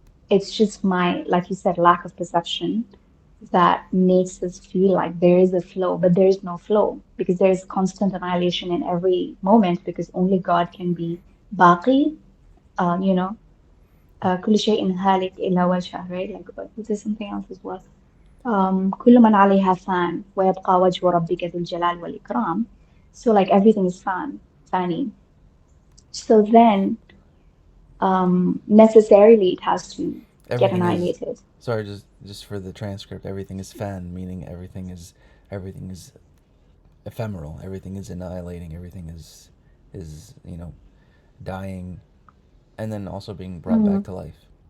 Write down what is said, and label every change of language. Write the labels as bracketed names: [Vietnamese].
[English] It's just my, like you said, lack of perception that makes us feel like there is a flow, but there is no flow because there is constant annihilation in every moment because only God can be baqi, uh, you know, [Arabic] كل شيء هالك إلا وجهه, [English] right? Like, but there's something else as well. [Arabic] كل من عليها فان ويبقى وجه ربك ذو الجلال والإكرام. [English] So like everything is fanny. So then necessarily it has to get Everything is, annihilated. sorry, just for the transcript, everything is fan, meaning everything is ephemeral, everything is annihilating, everything is dying, and then also being brought back to life.